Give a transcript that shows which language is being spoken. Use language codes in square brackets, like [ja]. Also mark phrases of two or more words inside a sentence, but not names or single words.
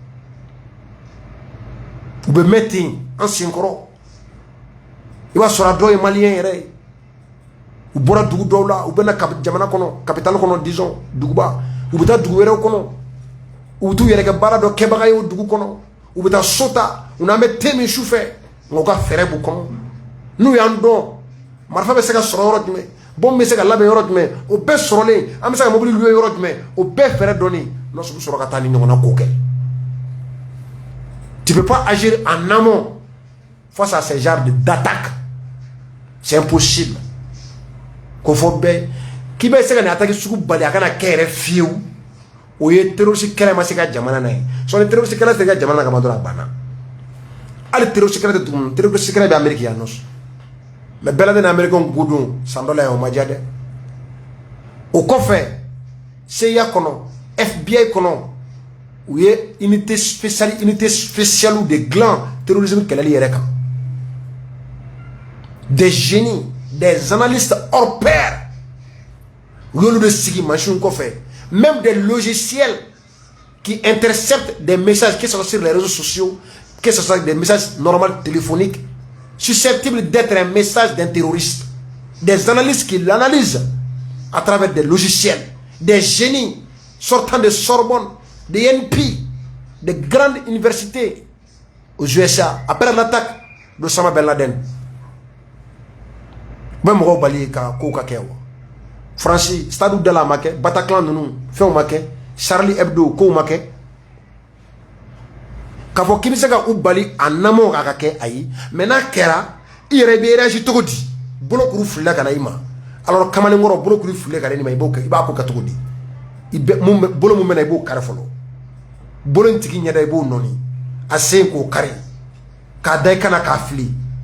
[bm] u bɛ mɛn ten an senkɔrɔ i b'a sɔrɔ a dɔw ye maliyɛn yɛrɛ ye u bɔra dugu dɔw la u bɛ na jamana kɔnɔ capitale kɔnɔ disons duguba u bɛ taa dugu wɛrɛw kɔnɔ u bɛ t'u yɛrɛ kɛ baara dɔ kɛbaga ye o dugu kɔnɔ u bɛ taa so ta u n'an bɛ te min su fɛ nka u ka fɛɛrɛ b'u kɔnɔ n'u y'an dɔn marifa bɛ se ka sɔrɔ yɔrɔ jumɛn bɔn bɛ se ka labɛn yɔrɔ jumɛn o bɛɛ sɔrɔlen an bɛ se ka mobili louer yɔrɔ jumɛn o bɛɛ fɛɛrɛ dɔnni n'o sugu sɔrɔ ka taa ni ɲɔgɔnna ko kɛ [fr] tu peux pas agir en amont face à ces genres d'attaques c'est impossible [bm] ko fɔ bɛɛ k'i bɛ se ka nin [fr] attaque [bm] sugu bali a kana kɛ yɛrɛ fiyewu o ye terroriste kɛlɛ ma se ka jamana na ye sɔni terroriste kɛlɛ tɛ ka jamana na kama dɔrɔn a banna hali terroriste kɛlɛ tɛ tugun terroriste kɛlɛ bɛ Amérique yan nɔ mais bɛɛ lajɛlen Américain ko don san dɔ la yan o ma diya dɛ o kɔfɛ CIA kɔnɔ FBI kɔnɔ u ye [fr] unité spéciale de [bm] gland terrorisme kɛlɛli yɛrɛ kan [fr] des génies des analystes hors pair [bm] u y'olu de sigi machine kɔfɛ [fr] même des logiciels qui interceptent des messages que ce soit sur les réseaux sociaux que ce soit des messages normaux téléphoniques susceptibles d'être un message d'un terroriste. Des analystes qui l'analysent à travers des logiciels, des génies sortant de Sorbonne, de INP, de grandes universités aux USA, après l'attaque d'Osama Ben Laden. Même si vous avez France, Stade de la Maquet, Bataclan, Feu Maquet, Charlie Hebdo, Kou Maquet. [bm] K'a fɔ k'i bɛ se ka u bali [fr] en amont [bm] k'a ka kɛ ayi mais n'a kɛra i yɛrɛ bɛ réagir cogo di bolokuru filila ka na i ma alors kamalenkɔrɔ bolokuru filila ka na i ma i b'a ko kɛ cogo di i bɛ bolo mun bɛ na i b'o kari fɔlɔ bolo in tigi ɲɛda i b'o nɔni a sen k'o kari k'a da i kana k'a fili